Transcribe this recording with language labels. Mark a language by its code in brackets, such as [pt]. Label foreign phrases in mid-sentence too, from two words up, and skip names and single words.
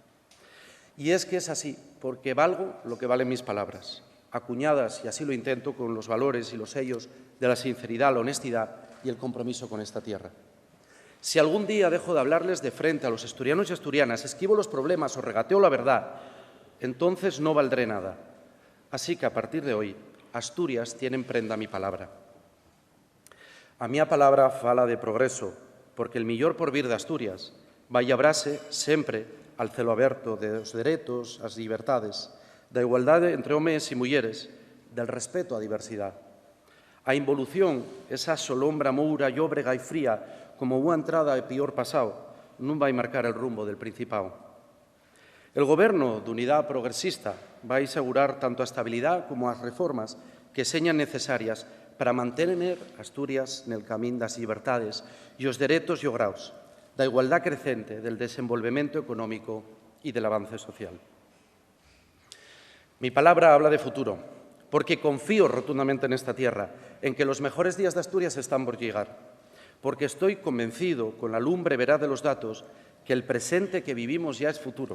[es] Y es que es así, porque valgo lo que valen mis palabras, acuñadas, y así lo intento, con los valores y los sellos de la sinceridad, la honestidad y el compromiso con esta tierra. Si algún día dejo de hablarles de frente a los asturianos y asturianas, esquivo los problemas o regateo la verdad, entonces no valdré nada. Así que, a partir de hoy, Asturias tiene en prenda mi palabra. [ast] A miña palabra fala de progreso, porque el millor porvir de Asturias vai abrase sempre al celo aberto dos dereitos, as libertades, da igualdade entre homes e mulleres, del respeto á diversidade. A involución, esa solombra moura, llóbrega e fría, como unha entrada de pior pasado, non vai marcar el rumbo del Principado. El Goberno de unidade progresista vai asegurar tanto a estabilidade como as reformas que señan necesarias para mantener Asturias nel camín das libertades e os dereitos logrados, da igualdade crecente, del desenvolvemento económico e del avance social. [es] Mi palabra habla de futuro, porque confío rotundamente en esta tierra, en que los mejores días de Asturias están por llegar, porque estoy convencido, con la lumbre veraz de los datos, que el presente que vivimos ya es futuro.